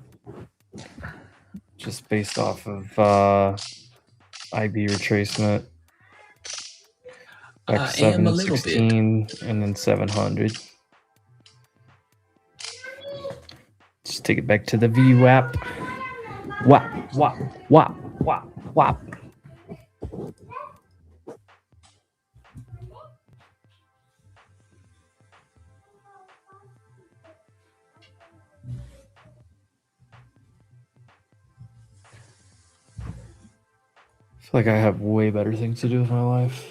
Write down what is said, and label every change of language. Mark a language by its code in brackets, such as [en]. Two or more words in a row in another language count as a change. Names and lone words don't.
[en] Just based off of IB retracement. Back to I am a little 716 and then 700. Just take it back to the VWAP. Wap, wap, wap, wap, wap. I feel like I have way better things to do with my life.